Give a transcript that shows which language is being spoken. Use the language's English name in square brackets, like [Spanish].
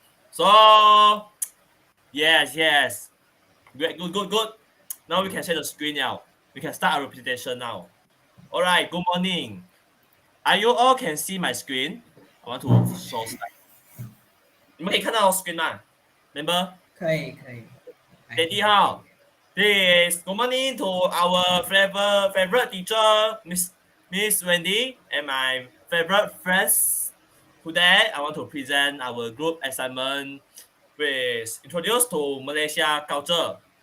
[English] So, yes. Great, good. Now we can share the screen now. We can start our presentation now. All right, good morning. Are you all can see my screen? I want to show slide. [Chinese] 你们可以看到 screen 吗 ？ Remember? 可以。 [English] Steady 哈。 This good morning to our favorite teacher, Miss Wendy, and my favorite friends. Today, I want to present our group assignment with introduce to Malaysia culture.